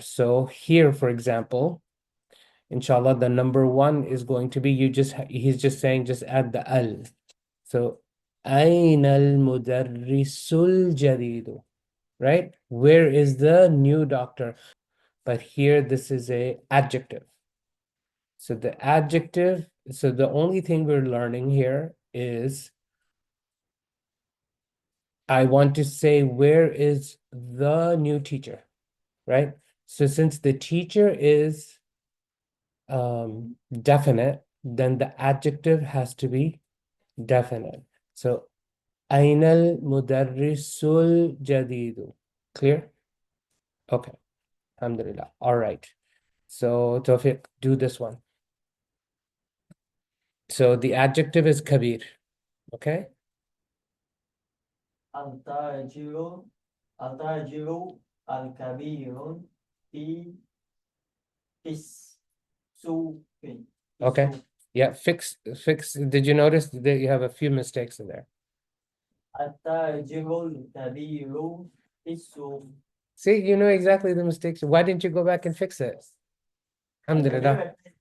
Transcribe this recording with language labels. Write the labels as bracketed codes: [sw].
[en] So here, for example, inshallah, the number one is going to be he's just saying just add the al. So [ar] أين المدرس الجديد, right? [en] Where is the new doctor? But here this is a adjective. So the adjective, so the only thing we're learning here is I want to say where is the new teacher, right? So since the teacher is definite, then the adjective has to be definite. [ar] So أين المدرس الجديد? [en] Clear? Okay. Alhamdulillah. All right. So Tawfiq, do this one. So the adjective is kabir. Okay. [ar] التاجر التاجر الكبير في السوق. [en] Okay. Yeah, fix. Did you notice that you have a few mistakes in there? [ar] التاجر الكبير في السوق. [en] See, you know exactly the mistakes. Why didn't you go back and fix it? Alhamdulillah.